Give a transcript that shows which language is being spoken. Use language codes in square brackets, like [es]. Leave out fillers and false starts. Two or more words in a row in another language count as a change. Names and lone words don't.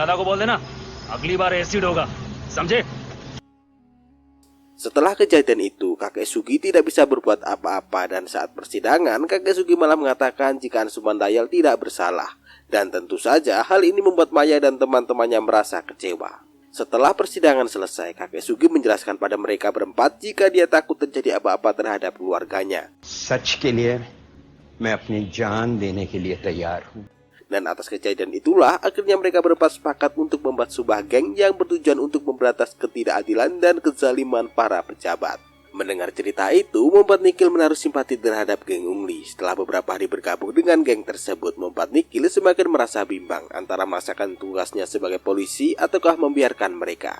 [id] Setelah kejadian itu, kakek Sugi tidak bisa berbuat apa-apa, dan saat persidangan kakek Sugi malah mengatakan jika Ansuman Dayal tidak bersalah. Dan tentu saja hal ini membuat Maya dan teman-temannya merasa kecewa. Setelah persidangan selesai, kakek Sugi menjelaskan pada mereka berempat jika dia takut terjadi apa-apa terhadap keluarganya. [hi] सच के लिए मैं अपनी जान देने के लिए तैयार हूँ. [id] Dan atas kejadian itulah akhirnya mereka berempat sepakat untuk membuat sebuah geng yang bertujuan untuk memberantas ketidakadilan dan kezaliman para pejabat. Mendengar cerita itu membuat Nikhil menaruh simpati terhadap geng Ungli. Setelah beberapa hari bergabung dengan geng tersebut, membuat Nikhil semakin merasa bimbang antara melaksanakan tugasnya sebagai polisi ataukah membiarkan mereka.